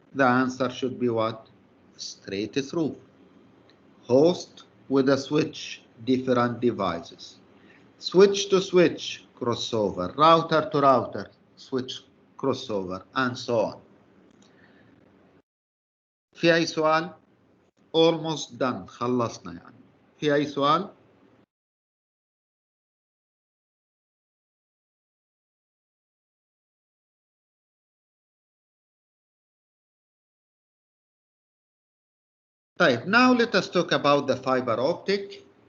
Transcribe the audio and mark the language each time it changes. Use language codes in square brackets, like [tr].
[en] The answer should be what? Straight through. Host with a switch, different devices. Switch to switch, crossover. Router to router, switch crossover, and so on. [ar] في أي سؤال؟ [en] Almost done. [ar] خلصنا يعني. في أي سؤال؟ طيب, [en] now let us talk about the fiber optic.